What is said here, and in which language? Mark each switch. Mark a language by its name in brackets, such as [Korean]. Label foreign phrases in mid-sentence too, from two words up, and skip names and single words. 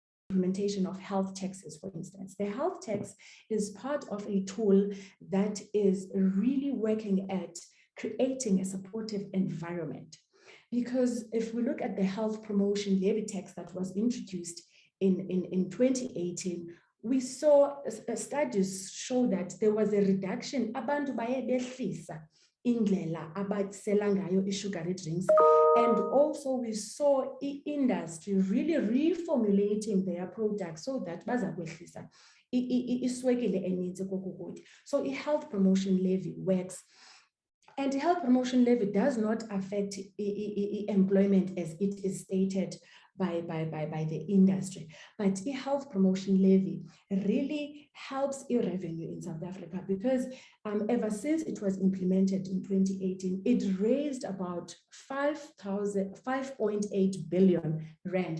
[English] implementation of health taxes, for instance. The health tax is part of a tool that is really working at creating a supportive environment. Because if we look at the health promotion levy tax that was introduced in 2018, we saw studies show that there was a reduction. [Xhosa] Abantu baye behlisa indlela abasela ngayo [English] i-sugary drinks. And also we saw industry really reformulating their products so that [Xhosa] baza kwehlisa iswekile enintsi kokukutya. [English] So i-health promotion levy works. And the health promotion levy does not affect employment as it is stated by the industry. But the health promotion levy really helps revenue in South Africa because ever since it was implemented in 2018, it raised about 5.8 billion rand.